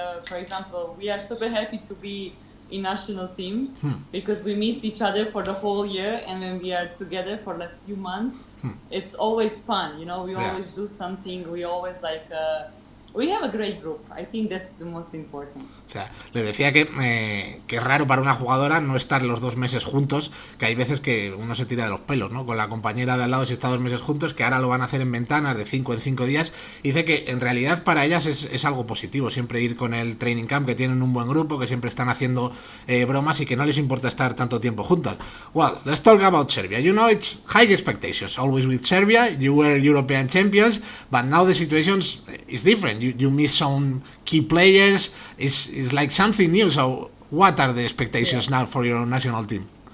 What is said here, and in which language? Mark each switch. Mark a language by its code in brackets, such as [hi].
[en] For example, we are super happy to be in national team because we miss each other for the whole year, and when we are together for like few months, it's always fun. You know, we always do something. We always like. We have a great group. I think that's the most important. [es] O sea, le decía que es raro para una jugadora no estar los 2 meses juntos, que hay veces que uno se tira de los pelos, ¿no? Con la compañera de al lado si está 2 meses juntos, que ahora lo van a hacer en ventanas de 5 en 5 días. Y dice que en realidad para ellas es algo positivo, siempre ir con el training camp, que tienen un buen grupo, que siempre están haciendo bromas y que no les importa estar tanto tiempo juntas. [en] Well, let's talk about Serbia. You know, it's high expectations, always with Serbia. You were European champions, but now the situation is different. You miss some key players. It's like something new. So, what are the expectations now for your national team?